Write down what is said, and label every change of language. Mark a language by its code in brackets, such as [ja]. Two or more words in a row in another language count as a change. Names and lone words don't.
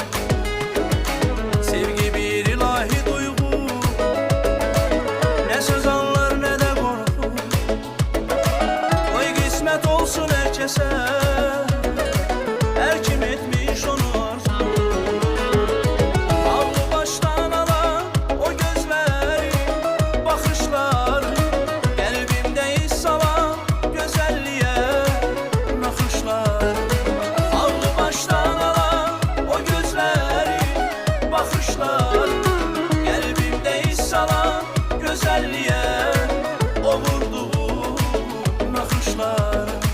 [tr] Sevgi bir ilahi duygu, ne söz anlar ne de korku. Koy kısmet olsun herkese, her kim etmiş onu arzu. [az] Aldı baştan alan o gözləri, baxışları, qəlbimdə hiss alan gözəlliyə naxışlar. Aldı başdan alan o gözləri, baxışları, qəlbimdə hiss alan gözəlliyə o vurduğu naxışlar.